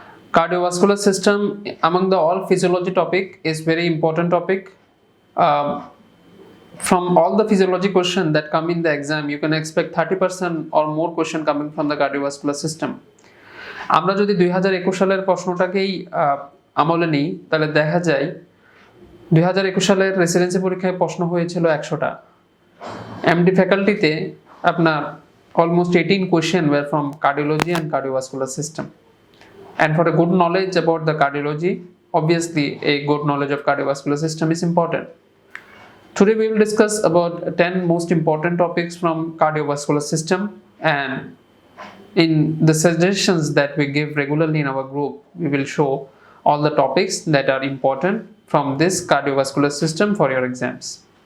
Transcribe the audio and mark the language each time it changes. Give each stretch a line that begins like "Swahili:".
English: Cardiovascular system among the all physiology topic is very important topic. Um, from all the physiology question that come in the exam, you can expect 30% or more question coming from the cardiovascular system.
Bangla: আমরা যদি 2021 সালের প্রশ্নটাকেই আমলে নিই তাহলে দেখা যায় 2021 সালের residency পরীক্ষায় প্রশ্ন হয়েছিল 100টা MD ফ্যাকাল্টিতে আপনার
English: almost 18 question were from cardiology and cardiovascular system. And for a good knowledge about the cardiology, obviously a good knowledge of cardiovascular system is important. Today we will discuss about 10 most important topics from cardiovascular system, and in the suggestions that we give regularly in our group, we will show all the topics that are important from this cardiovascular system for your exams.